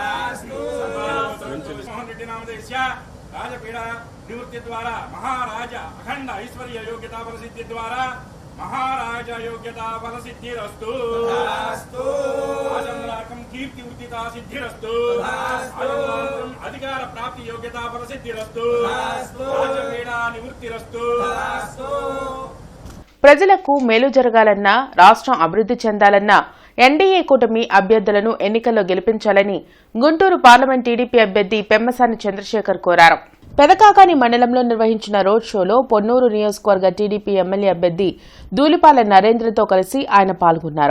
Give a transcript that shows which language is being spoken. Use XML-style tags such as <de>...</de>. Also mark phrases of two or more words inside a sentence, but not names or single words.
<sa>मोहन रेड्डी नामधेयस्य राजपीड़ा निवृत्ति द्वारा महाराज अखंड ऐश्वर्य योग्यता फल सिद्धि द्वारा महाराज योग्यता फल सिद्धिरस्तु आजन्मलाकं कीर्ति उदिता सिद्धिरस्तु अधिकार प्राप्ति योग्यता फल सिद्धिरस्तु राजपीड़ा निवृत्तिरस्तु.</sa> <te>ప్రజలకు మేలు జరగాలన్నా రాష్ట్రం అభివృద్ధి చెందాలన్నా ఎన్డీఏ కూటమి అభ్యర్థులను ఎన్నికల్లో గెలిపించాలని గుంటూరు పార్లమెంట్ టీడీపీ అభ్యర్థి పెమ్మసాని చంద్రశేఖర్ కోరారు. పెదకాకాని మండలంలో నిర్వహించిన రోడ్ షోలో పొన్నూరు నియోజకవర్గ టీడీపీ ఎమ్మెల్యే అభ్యర్థి దూలిపాల నరేంద్రతో కలిసి ఆయన పాల్గొన్నారు.</te>